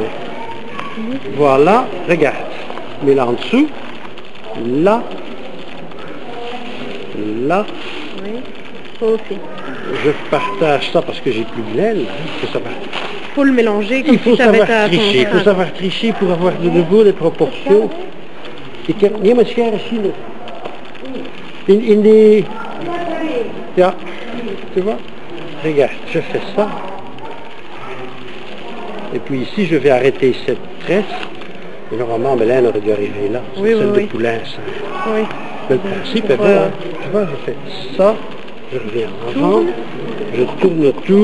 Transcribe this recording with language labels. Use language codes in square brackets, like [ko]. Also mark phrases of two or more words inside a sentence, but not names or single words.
[fr] Voilà, regarde. Mais là en dessous, là, là, Oui. Toi aussi. je partage ça parce que j'ai plus de laine. Il faut savoir, Faut le mélanger comme il faut si t'avais savoir tricher. Il faut savoir tricher pour avoir de nouveau les proportions. Et que, [nl] nee, maar scher is hier. In die... Ja, [fr] tu vois? Regarde, je fais ça. Et puis ici, je vais arrêter cette tresse. Et normalement, ma laine aurait dû arriver là. C'est Oui, celle oui, de oui. poulain, ça. Oui. Le principe est bon, hein. Tu vois, je fais ça, je reviens avant, je tourne tout,